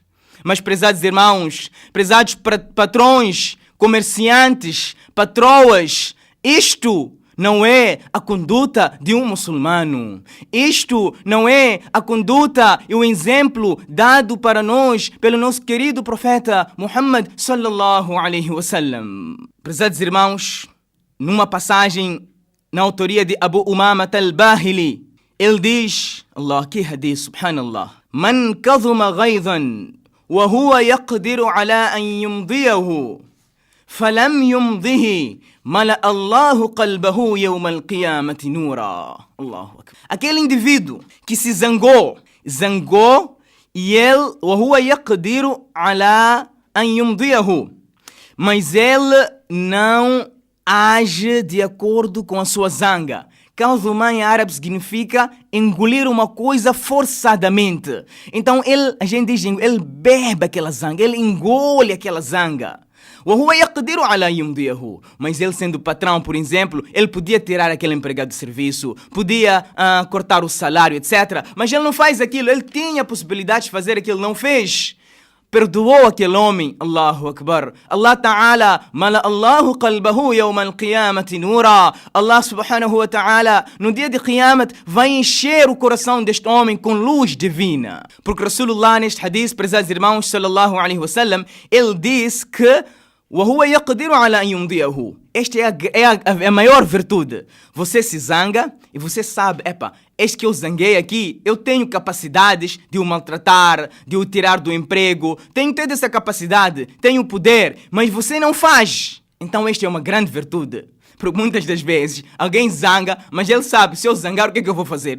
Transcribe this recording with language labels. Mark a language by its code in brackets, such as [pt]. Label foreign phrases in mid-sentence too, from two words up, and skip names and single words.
[pt] Mas, prezados irmãos, prezados patrões, comerciantes, patroas, isto não é a conduta de um muçulmano. Isto não é a conduta e o exemplo dado para nós pelo nosso querido profeta Muhammad [ar] صلى الله عليه وسلم. [pt] Prezados irmãos, numa passagem na autoria de Abu Umama al-Bahili, ele diz, [ar] Allah, que hadith, subhanallah, من كظم غيظا وهو يقدر على أن يمضيه فلم يمضه ملأ الله قلبه يوم القيامة نورا. الله أكبر. [pt] Aquele indivíduo que se zangou e ele [ar] وهو يقدر على أن يمضيه, [pt] mas ele não age de acordo com a sua zanga. Kadhuma em árabe significa engolir uma coisa forçadamente. Então a gente diz, ele bebe aquela zanga, ele engole aquela zanga. Mas ele sendo patrão, por exemplo, ele podia tirar aquele empregado de serviço, podia cortar o salário, etc. Mas ele não faz aquilo, ele tinha a possibilidade de fazer aquilo, não fez. Perdoou aquele homem, [ar] الله أكبر. الله تعالى، ملأ الله قلبه يوم القيامة نورا. الله سبحانه وتعالى, [pt] no dia de Qiyamat, vai encher o coração deste homem com luz divina. Porque Rasulullah, neste hadith, prezados irmãos, [ar] صلى الله عليه وسلم, [pt] ele disse que [ar] وَهُوَ يَقْدِرُ عَلَى أَنْ يُمْضِيَهُ. [pt] Esta é a maior virtude. Você se zanga e você sabe, este que eu zanguei aqui, eu tenho capacidades de o maltratar, de o tirar do emprego, tenho toda essa capacidade, tenho poder, mas você não faz. Então esta é uma grande virtude. Porque muitas das vezes alguém zanga, mas ele sabe, se eu zangar, o que é que eu vou fazer?